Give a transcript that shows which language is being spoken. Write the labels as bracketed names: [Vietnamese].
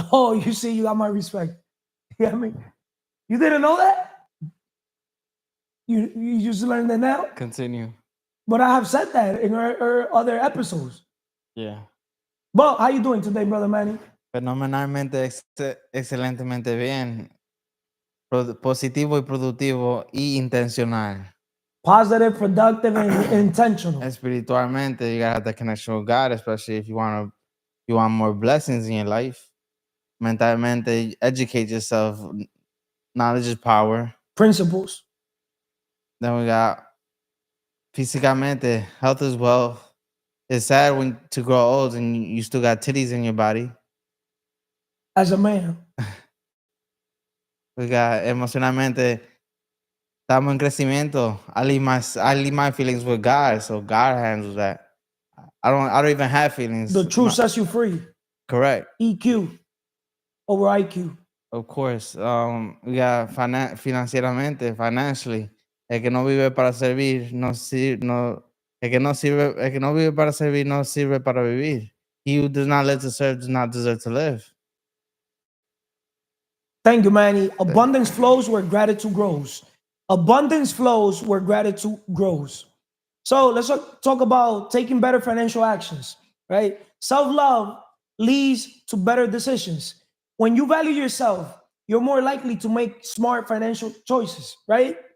[English] Oh, you see, you got my respect. You get me? You didn't know that? You just learned that now? Continue. But I have said that in our other episodes. Yeah. But how you doing today, brother Manny? [Spanish] Fenomenalmente, excelentemente bien. Positivo y productivo y intencional. [English] Positive, productive, and intentional. Espiritualmente, you gotta have that connection with God, especially if you want more blessings in your life. Mentalmente, educate yourself. Knowledge is power. Principles. Then we got físicamente, health is wealth. It's sad when to grow old and you still got titties in your body. As a man. [Spanish] We got emocionalmente, estamos en crecimiento. [English] I leave my feelings with God, so God handles that. I don't even have feelings. The truth sets you free. Correct. EQ over IQ. Of course. We got financieramente, financially. [Spanish] El que no vive para servir, el que no vive para servir, no sirve para vivir. [English] He who does not live to serve does not deserve to live. Thank you, Manny. Abundance flows where gratitude grows. Abundance flows where gratitude grows. So let's talk about taking better financial actions, right? Self-love leads to better decisions. When you value yourself, you're more likely to make smart financial choices, right?